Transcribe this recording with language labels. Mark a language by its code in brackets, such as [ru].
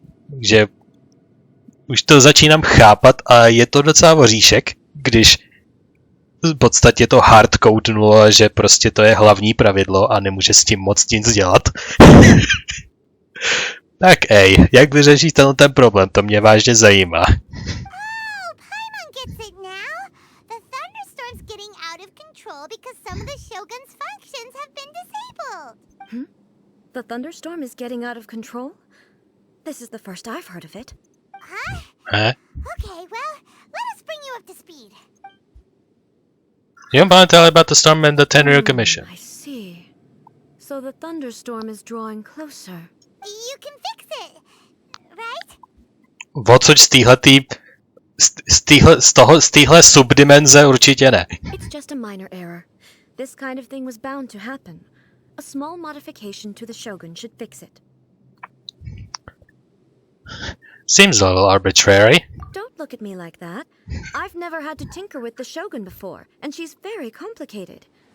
[cs] Takže už to začínám chápat a je to docela oříšek, když v podstatě to hardcodenulo, že prostě to je hlavní pravidlo a nemůže s tím moc nic dělat. Tak jak vyřešíš ten problém? To mě vážně zajímá. [en] Oh, Paimon gets it now. The thunderstorm's getting out of control because some of the Shogun's functions have been disabled. The thunderstorm is getting out of control? This is the first I've heard of it. Huh? Okay, well, let us bring you up to speed. You want to tell about the storm and the Tenryu Commission? I see. So the thunderstorm is drawing closer. You can fix it, right? [cs] Odsud z téhle subdimenze určitě ne. [en] It's just a minor error. This kind of thing was bound to happen. A small modification to the Shogun should fix it. Seems a little arbitrary. Don't look at me like that. I've never had to tinker with the Shogun before, and she's very complicated.